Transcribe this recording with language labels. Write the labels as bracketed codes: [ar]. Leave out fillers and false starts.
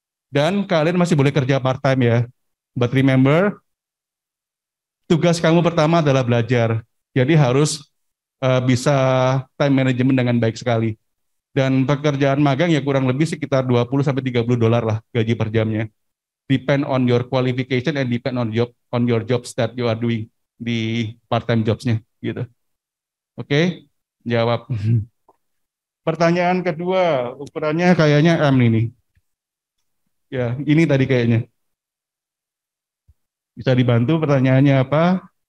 [id] Dan kalian masih boleh kerja part time ya. [en] But remember, [id] tugas kamu pertama adalah belajar. Jadi harus bisa time management dengan baik sekali. Dan pekerjaan magang ya kurang lebih sekitar 20 sampai $30 lah gaji per jamnya. [en] Depend on your qualification and depend on your jobs that you are doing [id] di part time jobsnya gitu. Oke, jawab. Pertanyaan kedua, ukurannya kayaknya M ini. Ya, ini tadi kayaknya. Bisa dibantu pertanyaannya apa?